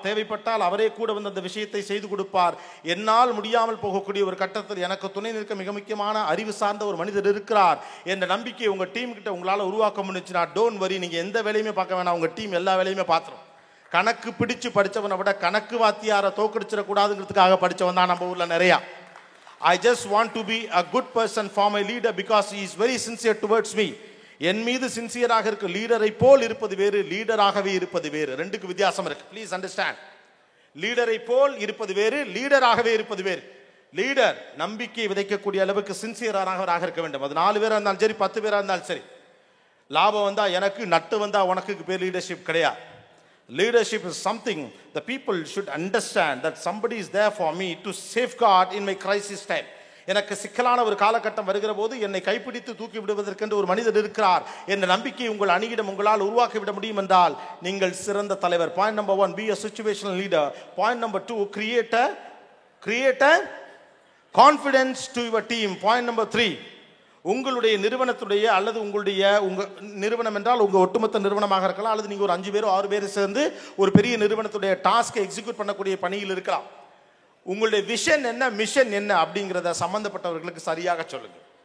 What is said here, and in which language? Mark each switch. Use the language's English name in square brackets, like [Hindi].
[Tamil] தேவைப்பட்டால் அவரே கூட வந்து அந்த விஷயத்தை செய்து கொடுப்பார். என்னால் முடியாமல் போகக்கூடிய ஒரு கட்டத்தில் எனக்கு துணை நிற்க மிக முக்கியமான அறிவு சார்ந்த ஒரு மனிதர் இருக்கிறார் என்ற நம்பிக்கை உங்க டீம் கிட்ட உங்களால் உருவாக்க முடிஞ்சுன்னா [English] don't worry, [Tamil] நீங்க எந்த வேலையுமே பார்க்க வேணாம், உங்க டீம் எல்லா வேலையுமே பார்த்துரும். கணக்கு பிடிச்சு படிச்சவனை விட கணக்கு வாத்தியாரை தோக்கடிச்சிடக்கூடாதுங்கிறதுக்காக படிச்சவன் தான் நம்ம ஊர்ல நிறையா. [English] I just want to be a good person for my leader because he is very sincere towards me. [Tamil] என் மீது சின்சியராக இருக்க லீடரை போல் இருப்பது வேறு, லீடராகவே இருப்பது வேறு. ரெண்டுக்கு வித்தியாசம் இருக்கு. [English] Please understand. [Tamil] லீடரை போல் இருப்பது வேறு, லீடராகவே இருப்பது வேறு. லீடர் நம்பிக்கை விதைக்கக்கூடிய அளவுக்கு சின்சியராக இருக்க வேண்டும். அது 4 பேரா இருந்தாலும் சரி, 10 பேரா இருந்தாலும் சரி. லாபம் வந்தா எனக்கு, நட்டு வந்தா உனக்கு பேர் லீடர்ஷிப் கிடையாது. [English] Leadership is something the people should understand that somebody is there for me to safeguard in my crisis time. [Tamil] எனக்கு சிக்கலான ஒரு காலகட்டம் வருகிற போது என்னை கைப்பிடித்து தூக்கி விடுவதற்கென்று ஒரு மனிதர் இருக்கிறார் என்ற நம்பிக்கை உங்கள் அணியிடம் உங்களால் உருவாக்கிவிட முடியும் என்றால் நீங்கள் சிறந்த தலைவர். [English] Point number 1, be a situational leader. Point number 2, create a confidence to your team. Point number 3, [Tamil] உங்களுடைய நிறுவனத்துடைய அல்லது உங்க நிறுவனம் என்றால் உங்க ஒட்டுமொத்த நிறுவனமாக இருக்கலாம், அல்லது நீங்க ஒரு 5 பேரோ 6 பேர் சேர்ந்து ஒரு பெரிய நிறுவனத்துடைய டாஸ்கை எக்ஸிக்யூட் பண்ணக்கூடிய பணியில் இருக்கலாம். உங்களுடைய விஷன் என்ன, மிஷன் என்ன அப்படிங்கிறத சம்பந்தப்பட்டவர்களுக்கு சரியாக சொல்லுங்க.